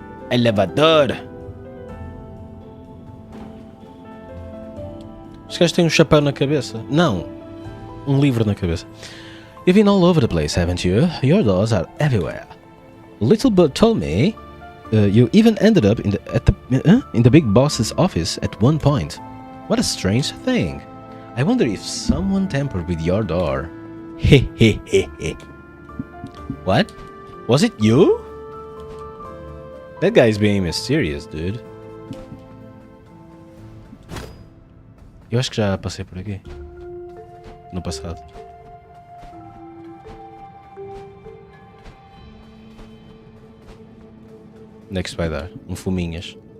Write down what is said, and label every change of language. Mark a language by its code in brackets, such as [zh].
[pt] Elevador. Os gajos têm um chapéu na cabeça. Não, um livro na cabeça. [en] You've been all over the place, haven't you? Your doors are everywhere. Little Bird told me you even ended up in the big boss's office at one point. What a strange thing. I wonder if someone tampered with your door. Hehehehe. What? Was it you? That guy's being mysterious, dude. [pt] Eu acho que já passei por aqui. No passado. Onde é que isto vai dar? Um fuminhas.